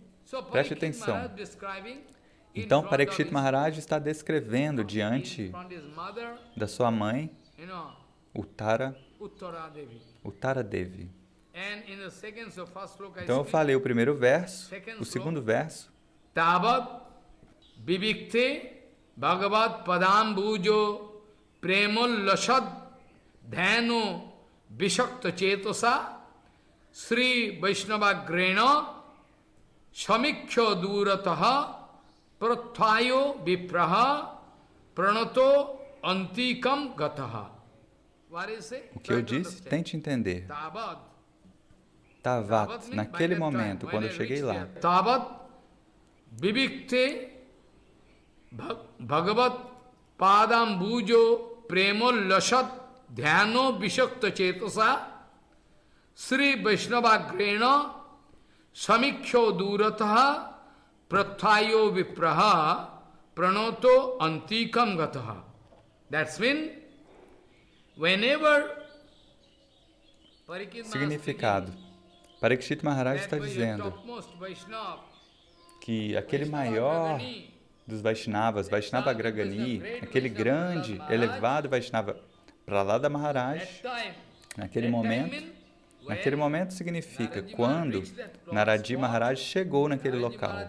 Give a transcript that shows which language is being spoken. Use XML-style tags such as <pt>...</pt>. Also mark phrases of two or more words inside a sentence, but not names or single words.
<pt>Preste atenção. Então, Parikshit Maharaj está descrevendo diante da sua mãe, Uttara Devi. Então, eu falei o primeiro verso, o segundo verso.</pt> <sa>Tavat Bibikte Bhagavat Padambujo Premol Lashad Dhano Vishakta Chetosa Sri Vaishnava Grena Shamikya Durataha Prathayo Vipraha Pranato Antikam Gataha.</sa> <pt>O que eu disse? Tente entender. Tavat, naquele momento, quando eu cheguei lá.</pt> <sa>Tavat Bibikte Bhagavat Padambujo Premol Lashat Dhyano Vishakta Chetosa Sri Vaishnava Grena Samikyo Durataha Prathayo Vipraha Pranoto Antikam Gataha.</sa> <en>That's when, whenever...</en> <pt>Significado. Parikshit Maharaj está dizendo que aquele maior dos Vaishnavas,</pt> <sa>Vaishnava Agragani,</sa> <pt>aquele grande, elevado Vaishnava Prahlada Maharaj, naquele momento significa quando Narad Maharaj chegou naquele local.</pt>